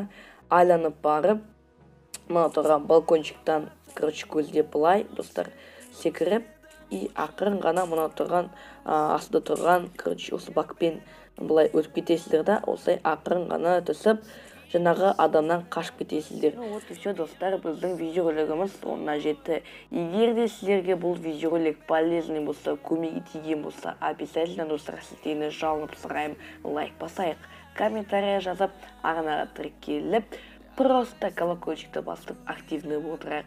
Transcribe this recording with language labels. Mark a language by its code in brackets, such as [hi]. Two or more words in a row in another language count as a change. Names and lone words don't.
[kk] Айланып барып, мына тұрған балкончиктан, көздеп былай, достар, секіріп, и ақырын ғана мына тұрған, астында тұрған, осы бакпен былай өтіп кетесіздер да, осылай ақырын ғана түсіп, жаңағы адамнан қашып кетесіздер. [ru] Вот и все, [kk] достар, біздің видеоролигіміз соңына жетті. Егер де сіздерге бұл видеоролик полезный болса, көмегі тиген болса, обязательно, достар, сіздерден жалынып сұраймын, лайк басайық, комментария жазып, арнаға тіркеліп, просто колокольчикті басып активный отырайық.